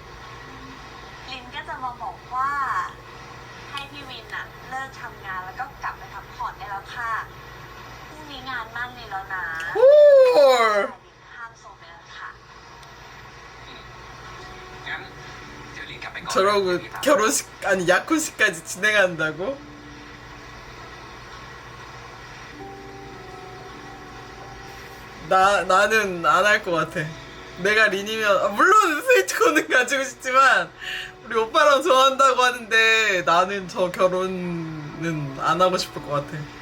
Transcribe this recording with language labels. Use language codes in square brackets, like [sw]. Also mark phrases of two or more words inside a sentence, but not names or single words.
[th] ลินก็จะมาบอกว่า ให้พี่วินอะเลิกทำงานแล้วก็กลับไปพักผ่อนได้แล้วค่ะพรุ่งนี้งานมั่นเลยแล้วนะ [ko] 오! [th] ลินห้ามโซไปแล้วค่ะ งั้นเดี๋ยวลินกลับไปก่อน [ko] 저러고 [th] เดี๋ยวพี่ตาม [ko] 결혼식, 아니, 약혼식까지 진행한다고? 나는 안 할 것 같아. 내가 린이면, 물론 스위트콘은 가지고 싶지만, 우리 오빠랑 좋아한다고 하는데, 나는 저 결혼은 안 하고 싶을 것 같아.